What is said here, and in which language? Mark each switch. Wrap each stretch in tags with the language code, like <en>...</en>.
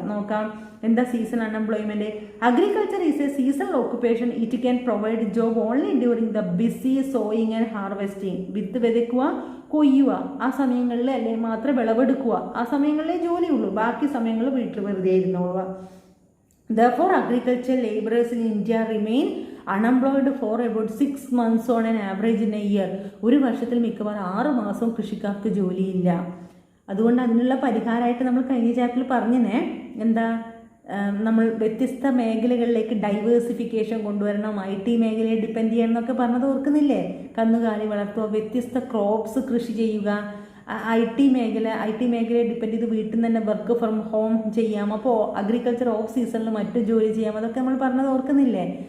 <ml>നോക്കാം എന്താ season unemployment.</ml> <en>Agriculture is a seasonal occupation. It can provide job only during the busy sowing and harvesting.</en> <ml>വിത്ത് വിതയ്ക്കുക, കൊയ്യുക, ആ സമയങ്ങളിൽ അല്ലെങ്കിൽ മാത്രം വിളവെടുക്കുക, ആ സമയങ്ങളിലേ ജോലിയുള്ളൂ, ബാക്കി സമയങ്ങൾ വീട്ടിൽ വെറുതെ ഇരുന്നോളുക.</ml> <en>Therefore, agricultural laborers in India remain unemployed for about 6 months on an average in a year.</en> <ml>ഒരു വർഷത്തിൽ മിക്കവാറും 6 മാസം കൃഷിക്കാർക്ക് ജോലിയില്ല. അതുകൊണ്ട് അതിനുള്ള പരിഹാരമായിട്ട് നമ്മൾ കഴിഞ്ഞ ചാപ്റ്ററിൽ പറഞ്ഞേ എന്താ, നമ്മൾ വ്യത്യസ്ത മേഖലകളിലേക്ക് ഡൈവേഴ്സിഫിക്കേഷൻ കൊണ്ടുവരണം, IT മേഖലയെ ഡിപ്പെൻഡ് ചെയ്യണം എന്നൊക്കെ പറഞ്ഞത് ഓർക്കുന്നില്ലേ? കന്നുകാലി വളർത്തുക, വ്യത്യസ്ത ക്രോപ്സ് കൃഷി ചെയ്യുക, IT മേഖലയെ ഡിപ്പെൻഡ് ചെയ്ത് വീട്ടിൽ നിന്ന് തന്നെ വർക്ക് ഫ്രം ഹോം ചെയ്യാം, അപ്പോൾ അഗ്രികൾച്ചർ ഓഫ് സീസണിൽ മറ്റു ജോലി ചെയ്യാം, അതൊക്കെ നമ്മൾ പറഞ്ഞത് ഓർക്കുന്നില്ലേ?</ml>